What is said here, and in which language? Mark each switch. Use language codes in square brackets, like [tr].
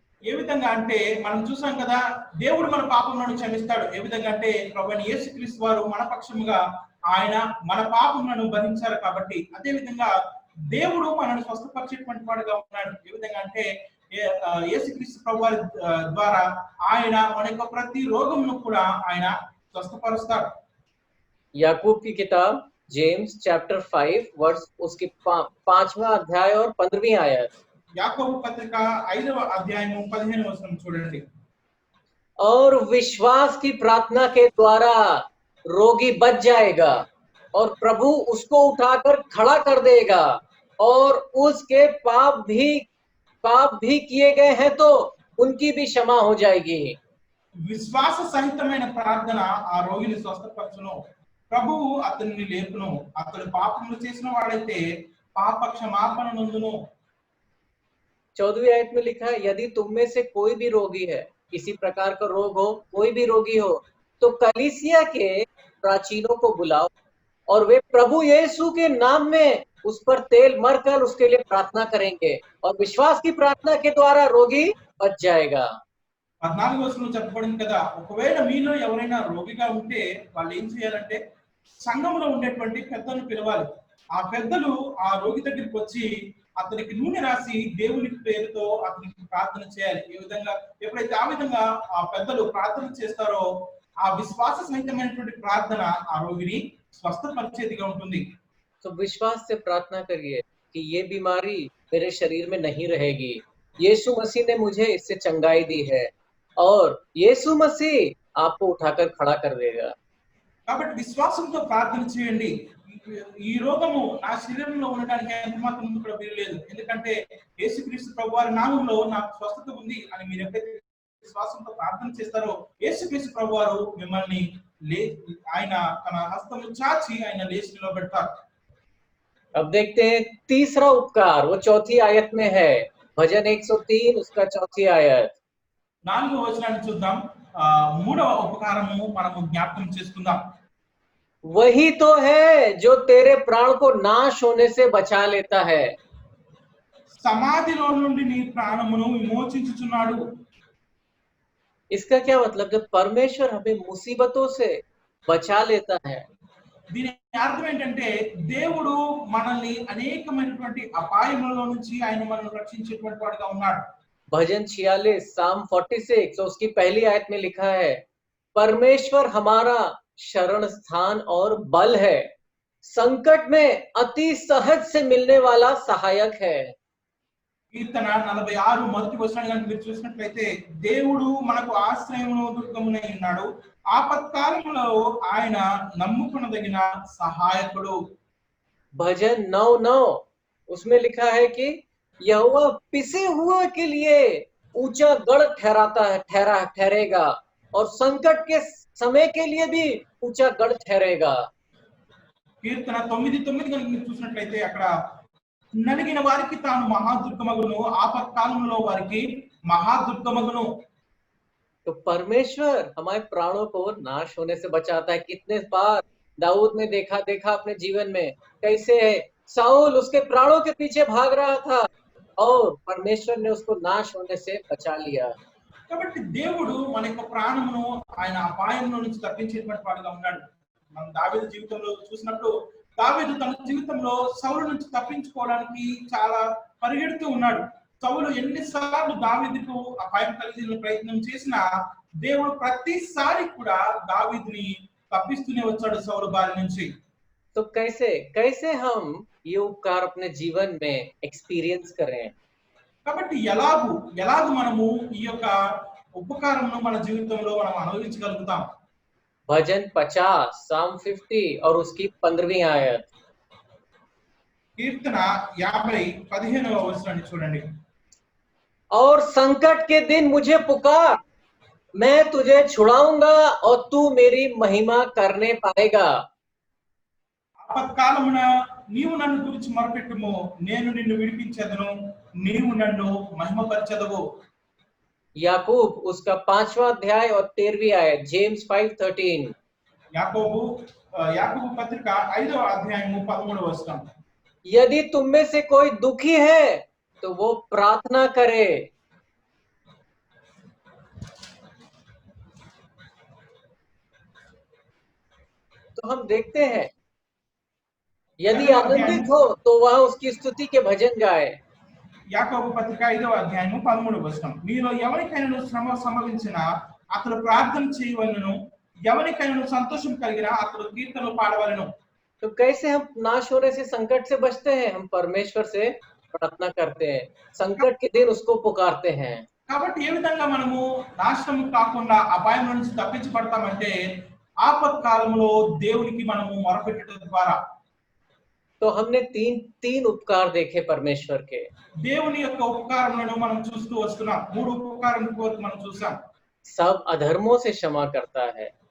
[te] ఏ విధంగా అంటే మనం చూసాం కదా, దేవుడు మన పాపములను క్షమిస్తాడు. ఏ విధంగా అంటే ప్రభువైన యేసుక్రీస్తు వారు మన పక్షముగా ఆయన మన పాపములను భరించారు కాబట్టి అదే విధంగా దేవుడు మనల్ని స్వస్థపరిచేటువంటి వాడుగా ఉన్నాడు. ఏ విధంగా అంటే యేసుక్రీస్తు ప్రభు వారి ద్వారా ఆయన మన యొక్క ప్రతి రోగమును కూడా ఆయన స్వస్థపరుస్తాడు. [hi] याकूब की किताब जेम्स [en] chapter 5 verse [hi] उसकी 5वां अध्याय और 15वीं आयत। [te] యాకోబు పత్రిక 5వ అధ్యాయము 15వ వచనం చూడండి. [hi] और विश्वास की प्रार्थना के द्वारा रोगी बच जाएगा और प्रभु उसको उठाकर खड़ा कर देगा और उसके पाप भी किए गए हैं तो उनकी भी क्षमा हो जाएगी। [te] విశ్వాస సహితమైన ప్రార్థన ఆ రోగిని స్వస్థపరచును, ప్రభువు అతనిని లేపును, అతడు పాపములు చేసిన వాడైతే పాప క్షమాపణ నందును. [hi] 14वीं आयत में लिखा है, यदि तुम में से कोई भी रोगी है, किसी प्रकार का रोग हो, कोई भी रोगी हो, तो कलीसिया के प्राचीनों को बुलाओ और वे प्रभु यीशु के नाम में उस पर तेल मरकर उसके लिए प्रार्थना करेंगे और विश्वास की प्रार्थना के द्वारा रोगी बच जाएगा। [te] 14వ వచనంలో చెప్పబడింది కదా, ఒకవేళ మీలో ఎవరైనా రోగిగా ఉంటే వాళ్ళు ఏం చేయాలంటే సంఘంలో ఉండేటువంటి పెద్దలను పిలవాలి. ఆ పెద్దలు ఆ రోగి దగ్గరికి వచ్చి అతనికి నూనె రాసి దేవుని పేరుతో అతనికి ప్రార్థన చేయాలి. ఏ విధంగా ఎప్పుడైతే ఆ విధంగా ఆ పెద్దలు ప్రార్థన చేస్తారో ఆ విశ్వాస సహితమైనటువంటి ప్రార్థన ఆ రోగిని స్వస్థపరిచేదిగా ఉంటుంది. [hi] तो विश्वास से प्रार्थना करिए कि ये बीमारी मेरे शरीर में नहीं रहेगी, यीशु मसीह ने मुझे इससे चंगाई दी है और यीशु मसीह आपको उठाकर खड़ा कर देगा। [te] కాబట్టి విశ్వాసంతో ప్రార్థన చేయండి. ఈ రోగము నా శరీరంలో ఉండడానికి ఎంత మాత్రం కూడా వీల్లేదు, ఎందుకంటే యేసుక్రీస్తు ప్రభువారి నామములో నాకు స్వస్థత ఉంది అని మీరు ఎప్పుడైతే విశ్వాసంతో ప్రార్థన చేస్తారో యేసుక్రీస్తు ప్రభువారు మిమ్మల్ని ఆయన తన హస్తము చాచి ఆయన లేచి నిలబెడతారు. [hi] अब देखते हैं तीसरा उपकार, वो 4वीं आयत में है, भजन 103 उसका 4वीं आयत। [te] 4వ వచనాన్ని చూద్దాం. మూడవ ఉపకారము మనము జ్ఞాపకం చేసుకుందాం. [hi] वही तो है जो तेरे प्राण को नाश होने से बचा लेता है। [te] సమాధిలో నుండి నీ ప్రాణమును విమోచించుచున్నాడు. [hi] इसका क्या मतलब, जब परमेश्वर हमें मुसीबतों से बचा लेता है, [te] దీని అర్థం ఏంటంటే దేవుడు మనల్ని అనేకమైనటువంటి అపాయముల నుంచి ఆయన మనల్ని రక్షించేటువంటి వాడుగా ఉన్నాడు. [hi] भजन 46 साम 46 और उसकी पहली आयत में लिखा है, परमेश्वर हमारा शरण स्थान और बल है, संकट में अति सहज से मिलने वाला सहायक है। [te] కీర్తన 46 మొదటి వచనాన్ని కనుక మీరు చూసినట్లయితే దేవుడు మనకు ఆశ్రయమును దుర్గమునై ఉన్నాడు, ఆపత్కాలములో ఆయన నమ్ముకొనదగిన సహాయకుడు. [hi] भजन 9:9 उसमें लिखा है कि यहोवा पिसे हुए के लिए ऊंचा गढ़ ठहरेगा और संकट के समय के लिए भी ऊंचा गढ़ ठहरेगा। [te] కీర్తన 9:9 కనుక మీరు చూసినట్లయితే అక్కడ నలిగిన వారికి తాను మహాదుర్గమగును, ఆపత్కాలంలో వారికి మహాదుర్గమగును. [hi] तो परमेश्वर हमारे प्राणों को नाश होने से बचाता है। कितने बार दाऊद ने देखा अपने जीवन में कैसे साउल उसके प्राणों के पीछे भाग रहा था और परमेश्वर ने उसको नाश होने से बचा लिया। [te] కాబట్టి దేవుడు మన యొక్క ప్రాణమును ఆయన అపాయంలో నుంచి తప్పించేటువంటి వాడుగా ఉన్నాడు. మనం దావీదు జీవితంలో చూసినప్పుడు దావీదు తన జీవితంలో సౌలు నుంచి తప్పించుకోవడానికి చాలా పరిగెడుతూ ఉన్నాడు. సౌలు ఎన్నిసార్లు దావీదుకు అపాయం కలిగించే ప్రయత్నం చేసినా దేవుడు ప్రతిసారి కూడా దావీదుని తప్పిస్తూనే వచ్చాడు సౌలు బారి నుంచి. [hi] तो कैसे कैसे हम ये उपकार अपने जीवन में एक्सपीरियंस करें? [te] కాబట్టి ఎలాగు మనము ఈ యొక్క ఉపకారమును మన జీవితంలో మనం అనుభవించగలుగుతాం? [hi] भजन 50 साम 50 और उसकी 15वीं आयत। [te] కీర్తన 50 15వ వచనాన్ని చూడండి. [hi] और संकट के दिन मुझे पुकार, मैं तुझे छुड़ाऊंगा और तू मेरी महिमा करने पाएगा। [te] ఆపత్కాలమున నీవు నన్ను గురించి మొరపెట్టుము, నేను నిన్ను విడిపించెదను, నీవు నన్ను మహిమపరచెదవు. [hi] याकूब उसका 5वां अध्याय और 13वीं आयत, जेम्स 5:13। [te] యాకోబు పత్రిక 5వ అధ్యాయము 13వ వచనం. [hi] यदि तुम में से कोई दुखी है तो वो प्रार्थना करे। तो हम देखते हैं यदि आनंदित हो तो वह उसकी स्तुति के भजन गाए। [te] యాకోబు పత్రిక 5వ అధ్యాయము 13వ వచనం. మీలో ఎవరికైనా శ్రమ సంభవించినా అతడు ప్రార్థన చేయవలెను, ఎవరికైనా సంతోషం కలిగినా అతడు కీర్తనలు పాడవలెను. [hi] तो कैसे हम नाश होने से, संकट से बचते हैं? हम परमेश्वर से प्रार्थना करते हैं, संकट के दिन उसको पुकारते हैं। [te] కాబట్టి ఏ విధంగా మనము నాశనం కాకుండా అపాయం నుంచి తప్పించబడతామంటే ఆపత్కాలంలో దేవునికి మనము మొరపెట్టడం ద్వారా. [hi] तो हमने तीन उपकार देखे परमेश्वर के। [te] దేవుని యొక్క ఉపకారములను మనం చూస్తూ వస్తున్నాం. మూడు ఉపకారములు మనం చూసాం. [hi] सब अधर्मों से क्षमा करता है,